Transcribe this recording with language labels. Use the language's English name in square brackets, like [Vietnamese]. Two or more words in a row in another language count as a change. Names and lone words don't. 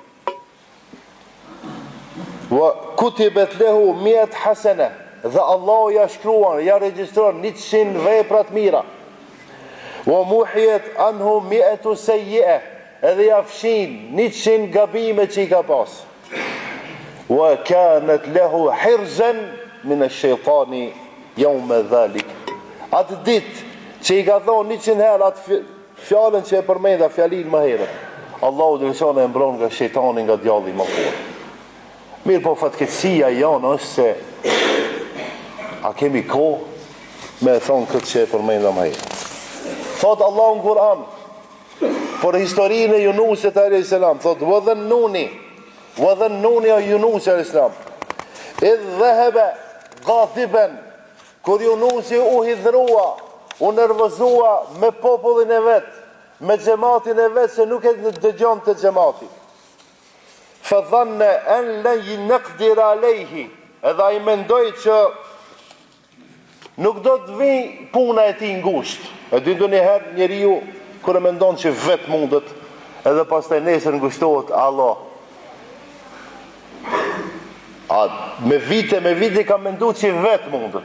[Arabic] وكتبت له 100 حسنة, [Albanian] dhe Allah ja shkruan, ja regjistron 100 veprat mira. [Arabic] ومحيت عنه 100 سيئة, [Albanian] edhe ja fshin 100 gabime që i ka pas. [Arabic] وكانت له حرزا من الشيطان يومه ذلك. [Albanian] Atë ditë që i ka thonë 100 herë atë fjalën që e përmenda fjalin më herët, Allahu Gjeleshani e mbron nga shejtani, nga djalli më fort. Mirë po fatkeqësia jonë është se a kemi kohë me thonë këtë që e përmenda më herët. Thot Allahu në Kur'an për historinë e Yunusit [Arabic] عليه السلام, [Albanian] thot [Arabic] وذا النون [Albanian] o Yunus [Arabic] عليه السلام, إذ ذهب مغاضبا, [Albanian] kur Yunusi u hidhrua, u nervozua me popullin e vet, me xhamatin e vet, se nuk e dëgjon të xhamati. [Arabic] فظن أن لن نقدر عليه, [Albanian] edhe ai mendoi që nuk do të vi puna e tij ngushtë. E di ndonjëherë njeriu kur e mendon që vet mundet, edhe pastaj nesër ngushtohet, Allah. Me vite ka menduar që vet mundet.